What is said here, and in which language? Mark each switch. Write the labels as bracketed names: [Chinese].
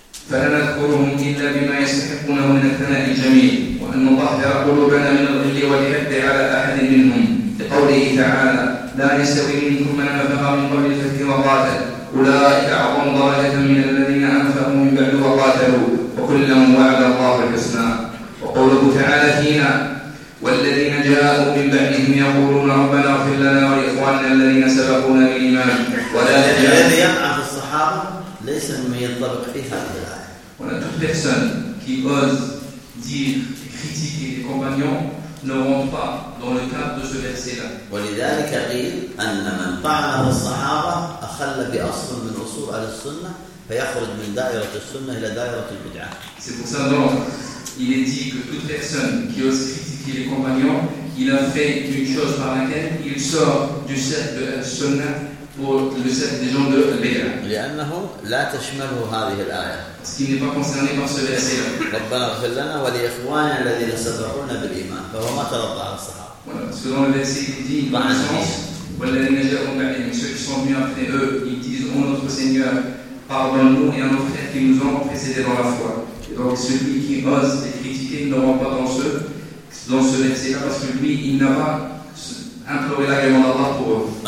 [Arabic] فلا نذكرهم إلا بما يستحقونه من الثناء الجميل وأن نطهر قلوبنا من الغل والحقد على أحد منهم لقوله تعالى لا يستوي منكم من أنفق من قبل الفتح وقاتل أولئك أعظم درجة من الذين أنفقوا من بعد وقاتلوا وكلا وعد الله الحسنى وقوله تعالى فينا والذين جاءوا من بعدهم يقولون ربنا اغفر لنا ولإخواننا الذين سبقونا بالإيمان ولا تجعل الذي يقع في الصحابة ليس مما ينطبق في هذه الآية. [French] Voilà, toute personne qui ose dire et critiquer les compagnons ne rentre pas dans le cadre de ce verset-là. [Arabic] ولذلك قيل أن من طعن الصحابة أخل بأصل من أصول أهل السنة فيخرج من دائرة السنة إلى دائرة البدعة. [French] C'est pour ça donc il est dit que toute personne qui ose critiquer les compagnons, il a fait une chose par laquelle il sort du cercle de la sunna pour le cercle des gens de l'Ira. [Arabic] لأنه لا تشمله هذه الآية. [French] Parce qu'il n'est pas concerné par ce verset-là. [Arabic] ربنا اغفر لنا ولإخواننا الذين سبقونا بالإيمان فهو ما تلقى الصحابة. [French] Voilà, selon le verset, il dit dans un sens, [Arabic] والذين جاءوا بعدهم, [French] ceux qui sont venus après eux, ils disent ô notre Seigneur, pardonne-nous et à nos frères qui nous ont précédés dans la foi. Donc celui qui ose les critiquer ne rentre pas dans ce verset-là parce que lui, il n'a pas imploré l'agrément d'Allah pour eux.